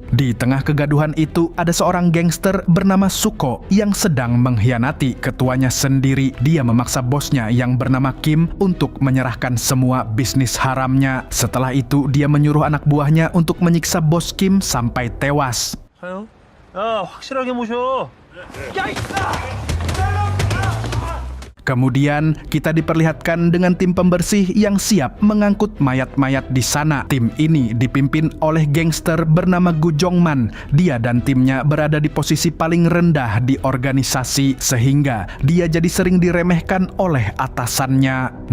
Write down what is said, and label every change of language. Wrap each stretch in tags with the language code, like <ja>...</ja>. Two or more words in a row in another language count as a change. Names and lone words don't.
<id>Di tengah kegaduhan itu ada seorang gangster bernama Suko yang sedang mengkhianati ketuanya sendiri. Dia memaksa bosnya yang bernama Kim untuk menyerahkan semua bisnis haramnya. Setelah itu dia menyuruh anak buahnya untuk menyiksa bos Kim sampai tewas.</id> <ko>야, 확실하게 모셔.</ko> <id>Kemudian kita diperlihatkan dengan tim pembersih yang siap mengangkut mayat-mayat di sana. Tim ini dipimpin oleh gangster bernama Gu Jongman. Dia dan timnya berada di posisi paling rendah di organisasi sehingga dia jadi sering diremehkan oleh atasannya.</id>